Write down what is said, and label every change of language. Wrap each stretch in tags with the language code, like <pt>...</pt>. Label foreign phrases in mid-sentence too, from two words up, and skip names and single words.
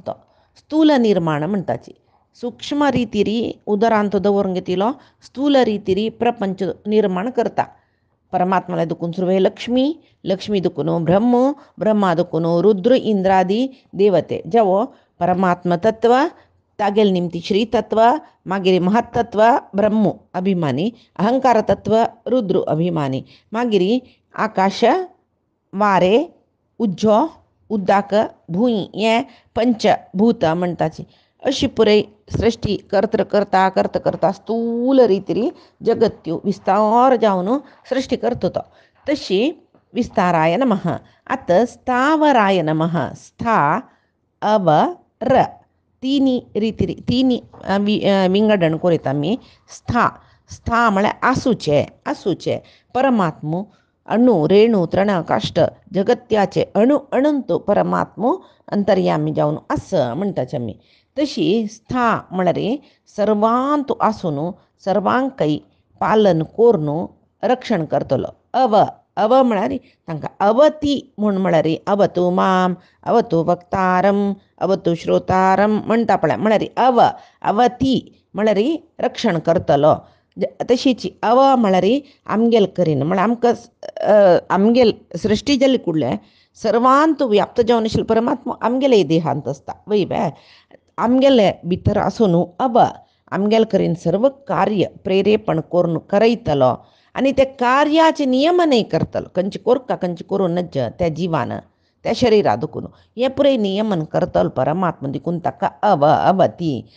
<kok>तो स्थूल निर्माण म्हणटाची सूक्ष्म रितीरी उदरांत दवरून घेतिलो स्थूल रितीरी प्रपंच निर्माण करता परमात्माला दुखून सुरवे लक्ष्मी लक्ष्मी दुखून ब्रह्मा दुखून रुद्र इंद्रादी देवते जेवो परमात्मा तत्व तागेल निमती श्री तत्व मागीर महत्तत्व ब्रह्म अभिमानी अहंकार तत्व रुद्र अभिमानी मागीर आकाश वारे उज्जो उद्दाक भूंय हे पंचभूत म्हणटाची अशी पुराय सृश्टी करता करता करता करता स्थूल रितीरी जगत्यो विस्तार जावन सृश्टी करता तो तशी</kok> <sa>विस्ताराय नमः</sa> <kok>आतां</kok> <sa>स्थावराय नमः</sa> <kok>स्था अव र तिनी रितीरी तिनी विंगडण करीत आमी स्था म्हळ्यार आसूचे परमात्मा अणु रेणू तृण काष्ट जगत्याचे अणुंत परमात्मा अंतर्यामी जावन आस म्हणटाचे आमी तशी स्था म्हळ्यार सर्वांत आसून सर्वांकय पालन करून रक्षण करतलो अव म्हळ्यार तांकां अवती म्हूण म्हळ्यार</kok> <sa>अवतु माम अवतु वक्तारम अवतु श्रोतारम</sa> <kok>म्हणटा पळय म्हळ्यार अवती म्हळ्यार रक्षण करतलो तशीच अव म्हळ्यार आमगेल करीन म्हळ्यार आमकां आमगेल सृश्टी जाली कुडले सर्वांत व्याप्त जावन आशिल्लो परमात्मा आमगेले देहांत आसता वय बाय आमगेले भितर आसून आमगेल करीन सर्व कार्य प्रेरेपण करून करयतलो आनी ते कार्याचे नियमनय करतलो खंयचे कोरका खंयचे करूं नज त्या जिवान त्या शरिरा दुखून हे पुराय नियमन करतलो परमात्मा देखून ताका अवती</kok>